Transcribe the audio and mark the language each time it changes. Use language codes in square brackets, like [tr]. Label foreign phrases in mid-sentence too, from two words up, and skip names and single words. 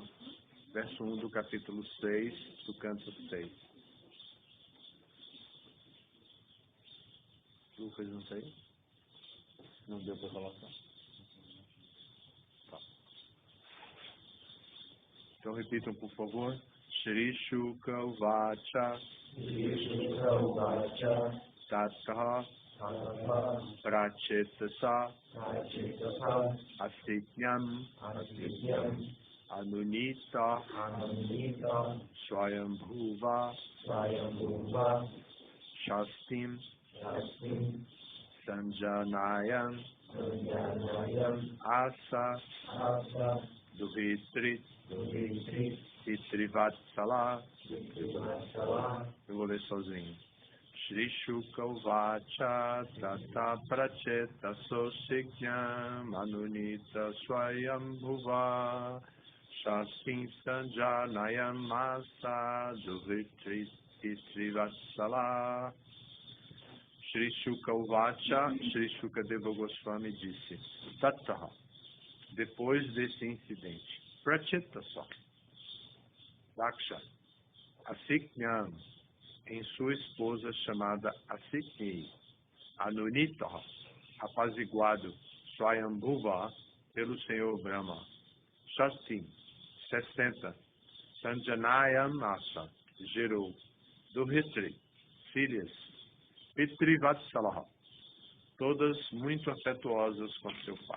[pt] Verso 1 do capítulo 6, do canto 6. Lucas, não sei? Não deu para colocar? Tá. Então repitam, por favor. [sa] श्री शुक उवाच तत्थ प्राचेतस असित्न्याम् अनुनीत स्वयम्भुवा षष्टिं सञ्जनयाम् आस दुवित्रित् पितृवत्सला. [pt] Eu vou ler sozinho. [sa] श्री शुक उवाच तत प्राचेत सोसिक्न्याम् अनुनीत स्वयम्भुवा षष्टिं सञ्जनयाम् आस दुवित्रित् पितृवत्सला. श्री शुक उवाच, [pt] Shri Shukadeva Goswami disse: Tataha, depois desse incidente, Pracheta Daksha, Asiknyam, em sua esposa chamada Asikni, Anunita, apaziguado, Swayambhuva, pelo Senhor Brahma, [sa] षष्टिं, 60, सञ्जनयाम् आस, [pt] gerou, Duhitri, filhas, Pitrivatsala, todas muito afetuosas com seu pai.